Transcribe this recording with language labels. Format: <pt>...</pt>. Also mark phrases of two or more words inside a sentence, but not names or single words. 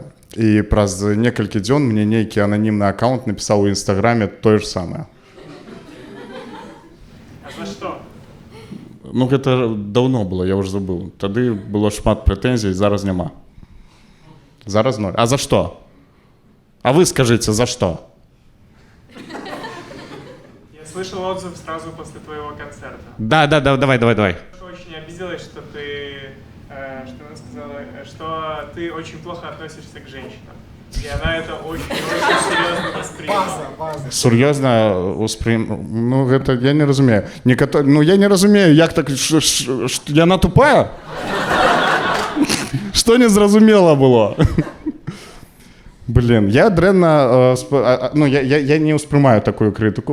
<be>І праз некалькі дзён мне нейкі ананімны аккаунт напісаў у Інстаграме тое ж самае. А за што? Ну, гэта даўно было, я ўжо забыў. Тады было шмат прэтэнзій, зараз няма. Зараз 0. А за што? А вы скажыце, за што?</be> <ru>Слышал отзыв сразу после твоего концерта. Да, давай. Очень обиделась, что ты, что она сказала, что ты очень плохо относишься к женщинам. И она это очень-очень серьезно восприняла. база.</ru> <be>Сур'ёзна ну, гэта я не разумею. Ну, я не разумею, як так, яна тупая? Што незразумела было? Блин, я дрэнна, ну, я не ўспрымаю такую крытыку.</be>